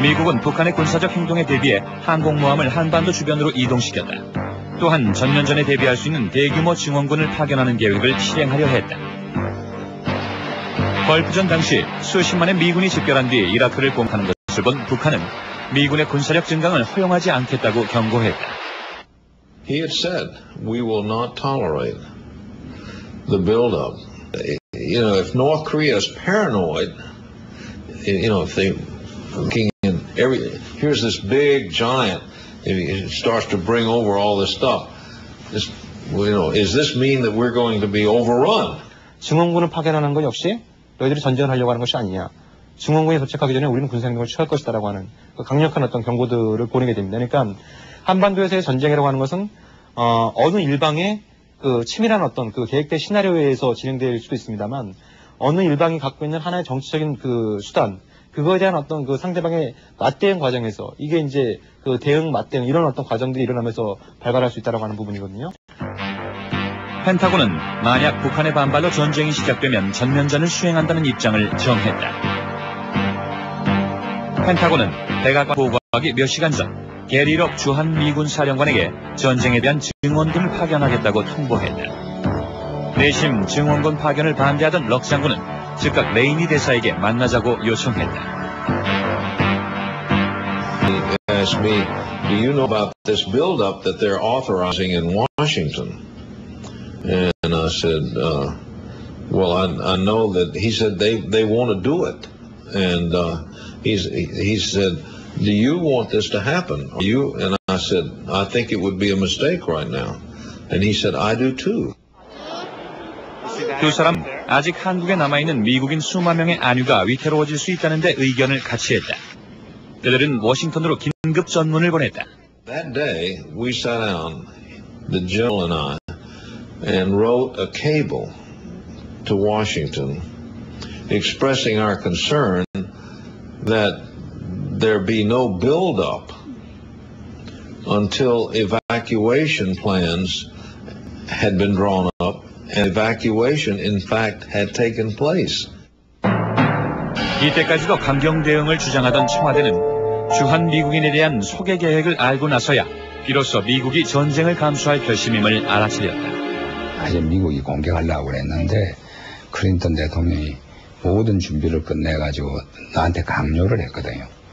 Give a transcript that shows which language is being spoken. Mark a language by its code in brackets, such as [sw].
[ko] 미국은 북한의 군사적 행동에 대비해 항공모함을 한반도 주변으로 이동시켰다. 또한 전면전에 대비할 수 있는 대규모 증원군을 파견하는 계획을 실행하려 했다. 걸프전 당시 수십만의 미군이 집결한 뒤 이라크를 공격하는 것을 본 북한은 미군의 군사력 증강을 허용하지 않겠다고 경고했다. [en] He had said, we will not tolerate the buildup. You know, if North Korea is paranoid, you know, if they looking in here's this big giant, if it starts to bring over all this stuff, this, you know, does this mean that we're going to be overrun? [ko] 증원군을 파견하는 것 역시 너희들이 전쟁을 하려고 하는 것이 아니냐. 증원군이 도착하기 전에 우리는 군사행동을 취할 것이다라고 하는 그 강력한 어떤 경고들을 보내게 됩니다. 그러니까 한반도에서의 전쟁이라고 하는 것은 어느 일방의 그 치밀한 어떤 그 계획된 시나리오에 의해서 진행될 수도 있습니다만 어느 일방이 갖고 있는 하나의 정치적인 그 수단 그거에 대한 어떤 그 상대방의 맞대응 과정에서 이게 이제 그 대응 맞대응 이런 어떤 과정들이 일어나면서 발발할 수 있다라고 하는 부분이거든요. 펜타곤은 만약 북한의 반발로 전쟁이 시작되면 전면전을 수행한다는 입장을 정했다. 펜타곤은 백악관 보고하기 몇 시간 전 게리 럭 주한 미군 사령관에게 전쟁에 대한 증원군을 파견하겠다고 통보했다. 내심 증원군 파견을 반대하던 럭 장군은 즉각 레이니 대사에게 만나자고 요청했다. [en] He asked me, do you know about this buildup that they're authorizing in Washington? And I said, well, I know that he said they want to do it. And he said, do you want this to happen? And I said, I think it would be a mistake right now. And he said, I do too. [ko] 두 사람 아직 한국에 남아있는 미국인 수만 명의 안위가 위태로워질 수 있다는 데 의견을 같이 했다. 그들은 워싱턴으로 긴급 전문을 보냈다. [en] That day, we sat down, the general and I, and wrote a cable to Washington expressing our concern that there be no buildup until evacuation plans had been drawn up and evacuation in fact had taken place. [ko] 이때까지도 강경 대응을 주장하던 청와대는 주한 미국인에 대한 소개 계획을 알고 나서야 비로소 미국이 전쟁을 감수할 결심임을 알아차렸다. 사실 미국이 공격하려고 그랬는데 클린턴 대통령이 모든 준비를 끝내가지고 나한테 강요를 했거든요.